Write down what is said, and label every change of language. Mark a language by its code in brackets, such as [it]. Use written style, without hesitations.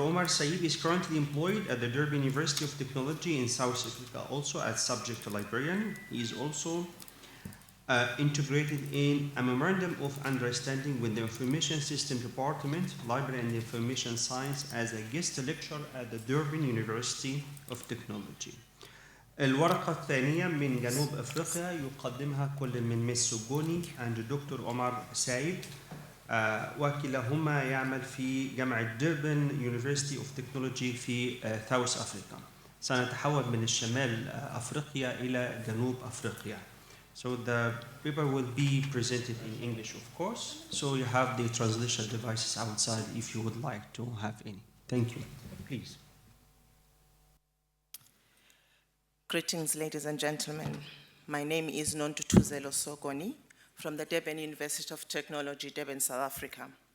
[en] Omar Saib is currently employed at the Durban University of Technology in South Africa also as subject librarian. He is also integrated in a Memorandum of Understanding with the Information System Department, Library and Information Science as a guest lecturer at the Durban University of Technology. [ar] الورقة الثانية من جنوب أفريقيا يقدمها كل من مس سجوني and دكتور عمر سعيد، وكلاهما يعمل في جامعة ديربن University of Technology في South Africa. سنتحول من الشمال أفريقيا إلى جنوب أفريقيا. [en] So the paper will be presented in English, of course. So you have the translation devices outside if you would like to have any. Thank you. Please. Greetings, ladies and gentlemen. My name is Nontutuzelo Sogoni from the Durban University of Technology, Durban, South Africa.